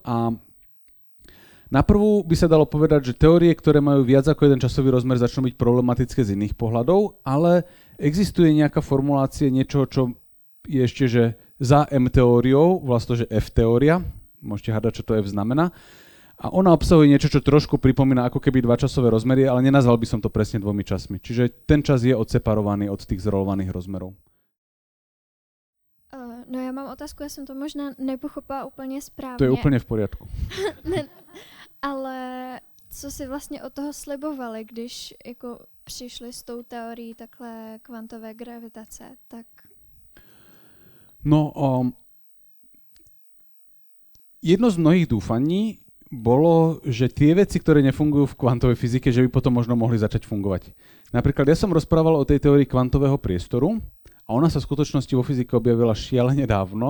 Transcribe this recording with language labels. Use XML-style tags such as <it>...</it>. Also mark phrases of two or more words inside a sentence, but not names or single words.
<sk>A na prvú by sa dalo povedať, že teórie, ktoré majú viac ako jeden časový rozmer, začnú byť problematické z iných pohľadov, ale existuje nejaká formulácia niečoho, čo je ešte, že za M teóriou, vlastne, že F teória, môžete hádať, čo to F znamená, a ona obsahuje niečo, čo trošku pripomína ako keby 2 časové rozmery, ale nenazval by som to presne 2 časmi. Čiže ten čas je odseparovaný od tých zrolovaných rozmerov.</sk> <cs>No já mám otázku, já jsem to možná nepochopila úplně správně.</cs> <sk>To je úplně v poriadku.</sk> <cs>Ne, ale co si vlastně od toho slibovali, když jako přišli s tou teorií takhle kvantové gravitace, tak... No,</cs> <sk>jedno z mnohých dúfaní bolo, že tie veci, ktoré nefungujú v kvantovej fyzike, že by potom možno mohli začať fungovať. Napríklad ja som rozprával o tej teórii kvantového priestoru a ona sa v skutočnosti vo fyzike objavila šialene dávno.</sk>